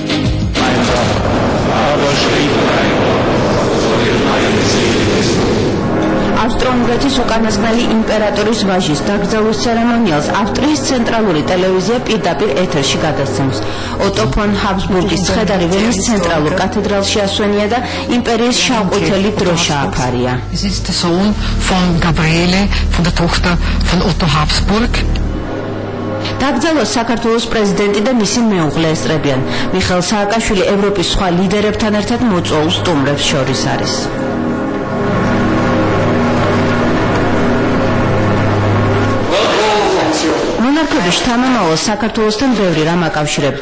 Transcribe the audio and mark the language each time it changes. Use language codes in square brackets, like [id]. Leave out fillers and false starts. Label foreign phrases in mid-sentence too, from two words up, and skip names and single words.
[ka] ავსტრო-უნგრეთის უკანასკნელი იმპერატორის ვაჟის დაკრძალვის ცერემონიალს ავსტრიის ცენტრალური ტელევიზია პირდაპირ ეთერში გადასცემს. ოტო ფონ ჰაბსბურგის ცხედარი ვენის ცენტრალურ კათედრალში ასვენია და იმპერიის შავ-ყვითელი დრო შეაფარია. [de] Es ist der Sohn von Gabriele, von der Tochter von Otto Habsburg. [ka] დაკრძალვას საქართველოს პრეზიდენტი და მისი მეუღლე ესწრებიან. მიხეილ სააკაშვილი ევროპის სხვა ლიდერებთან ერთად მოწვეულ სტუმრებს შორის არის. მონარქების შთამომავალს საქართველოსთან ბევრი რამ აკავშირებდა.